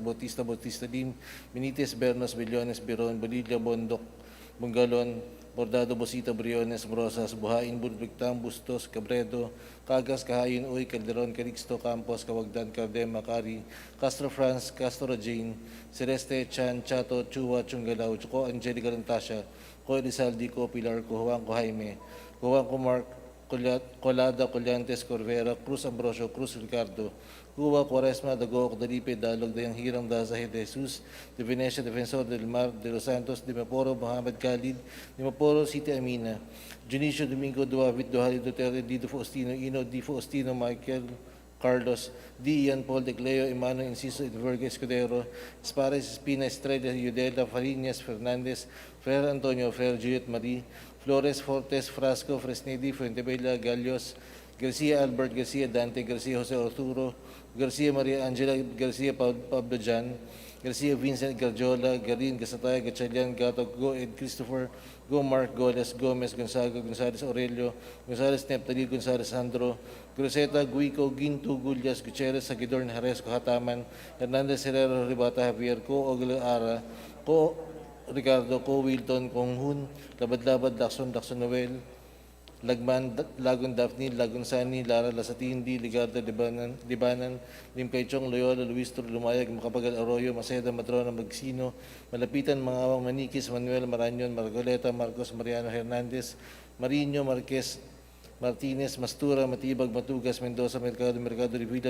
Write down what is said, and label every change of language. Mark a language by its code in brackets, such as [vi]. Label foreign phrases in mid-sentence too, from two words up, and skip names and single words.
[tl] Bautista Lim, Benitez, Bernos, Billones, Biron, Bolilla, Bondok, Bungalon, Bordado, Bosita, Briones, Brosas, Buhain, Budbigtam, Bustos, Cabredo, Cagas, Kahayin, Uy, Calderon, Calixto, Campos, Cawagdan, Cardem, Macari, Castro France, Castro Jane, Celeste, Chan, Chato, Chua, Chungalaw, Chuko, Angelica Lantasha, Ko Elizalde, Ko Pilar, Ko Juan, Ko Jaime, Ko Juan, Ko Mark, Colada, Collantes, Corvera, Cruz Ambrosio, Cruz Ricardo, Cuba, Quaresma, Dagoc, Dalipe, Dalog, Dayang Hiram, Daza, de Jesus, de Venecia, Defensor del Mar, de Los Santos, de Maporo, Mohamed Khalid, de Maporo, City Amina, Junicio Domingo, Duavit, Duhali, Duterte, Dito Faustino, Ino, Di Faustino, Michael, Carlos, D. Ian Paul de Cleo, Emmanuel Inciso, Edverga Escudero, Espares, Espina, Estrella, Yudela, Fariñas, Fernandez, Fer Antonio, Fer Juliet Marie, Flores, Fortes, Frasco, Fresnedi, Fuentebella, Gallos, Garcia Albert, Garcia Dante, Garcia Jose Arturo, Garcia Maria Angela, Garcia Pablo Jan, Garcia Vincent Garjola, Garin, Gasatay, Gatchalian, Gato, Go Ed Christopher, Go Mark Goles, Gomez, Gonzaga, Gonzales Aurelio, Gonzales Neptali, Gonzales Sandro, Groseta, Guico, Ginto, Gullias, Gutierrez, Sagidor, Najares, Hataman, Hernandez Herrera, Ribata, Javier, Co, Ogla Ara, Co, Ricardo, Co, Wilton, Konghun, Labad-Labad, Lacson, Lacson Noel, Lagman, Lagon Daphne, Lagon Sani, Lara Lasatindi, Ligarda, Libanan, Limpechong, Loyola, Luis Tur, Lumayag, Makapagal Arroyo, Maceda, Madrona, Magsino, Malapitan, Mangawang, Manikis, Manuel, Maranyon, Margoleta, Marcos, Mariano Hernandez, Marino, Marquez, Martinez, Mastura, Matibag, Matugas, Mendoza, Mercado Rivilla,